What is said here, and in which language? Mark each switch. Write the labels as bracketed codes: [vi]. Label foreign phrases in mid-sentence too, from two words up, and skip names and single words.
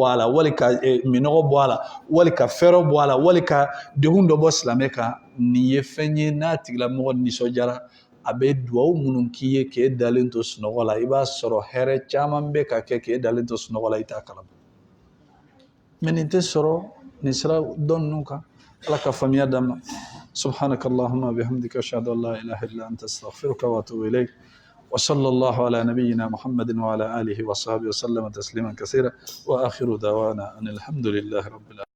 [bm] a la wali ka minɔgɔ bɔ a la wali ka fɛɛrɛ bɔ a la wali ka degun dɔ bɔ silamɛ kan nin ye fɛn ye n'a tigilamɔgɔ nisɔndiyara a bɛ duwawu minnu k'i ye k'e dalen to sunɔgɔ la i b'a sɔrɔ hɛrɛ caman bɛ ka kɛ k'e dalen to sunɔgɔ la i t'a kalama mais nin tɛ sɔrɔ nin sira dɔ ninnu kan ala ka faamuya d'an ma [ar] سبحانك اللهم وبحمدك أشهد أن لا إله إلا أنت أستغفرك وأتوب إليك وصلى الله على نبينا محمد وعلى آله وصحبه وسلم تسليما كثيرا وآخر دعوانا أن الحمد لله رب العالمين